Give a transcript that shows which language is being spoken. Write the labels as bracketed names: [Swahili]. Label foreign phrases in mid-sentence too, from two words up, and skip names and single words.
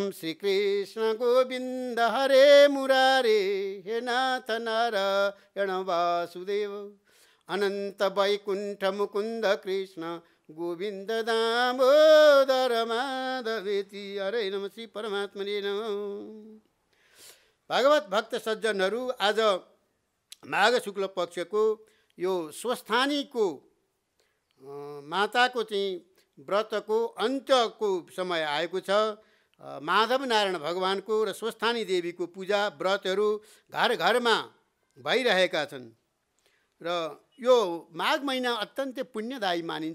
[Sanskrit] श्रीकृष्ण गोविन्द हरे मुरारे हे नाथ नारायण वासुदेव अनंत वैकुंठ मुकुंद कृष्ण गोविंद दामोदर माधवेति। हरे नम श्री परमात्मने नमः। [Nepali] भागवत भक्त सज्जनहरू, आज माघ शुक्ल पक्षको यो स्वस्थानीको माताको चाहिँ व्रतको अन्त्यको समय आएको छ। माधव नारायण भगवानको र स्वस्थानी देवीको पूजा व्रतहरू घर घरमा भइरहेका छन् र यो माघ महिना अत्यन्तै पुण्यदायी मानिन्छ।